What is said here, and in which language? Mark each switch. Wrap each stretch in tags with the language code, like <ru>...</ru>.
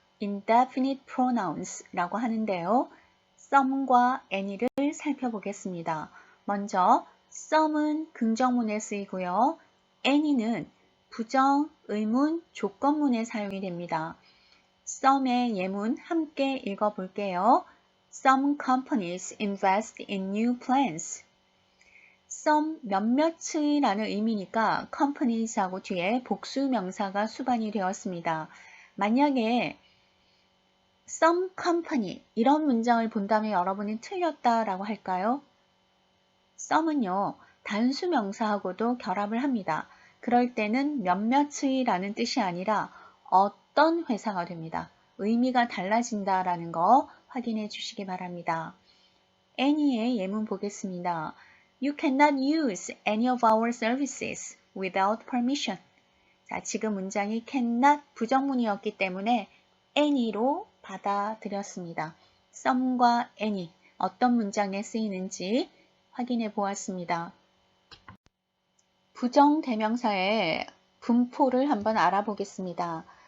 <ko>indefinite pronouns라고 하는데요. some과 any를 살펴보겠습니다. 먼저 some은 긍정문에 쓰이고요. any는 부정, 의문, 조건문에 사용이 됩니다. some의 예문 함께 읽어볼게요.</ko> <en>Some companies invest in new plans.</en> <ko>some 몇몇의라는 의미니까 companies하고 뒤에 복수 명사가 수반이 되었습니다. 만약에 some company 이런 문장을 본다면 여러분이 틀렸다라고 할까요? some은요 단수 명사하고도 결합을 합니다. 그럴 때는 몇몇의라는 뜻이 아니라 어떤 회사가 됩니다. 의미가 달라진다라는 거 확인해 주시기 바랍니다. any의 예문 보겠습니다.</ko> <en>You cannot use any of our services without permission.</en> <ko>자, 지금 문장이 cannot 부정문이었기 때문에 any로 받아들였습니다. some과 any 어떤 문장에 쓰이는지 확인해 보았습니다. 부정대명사의 분포를 한번 알아보겠습니다.</ko>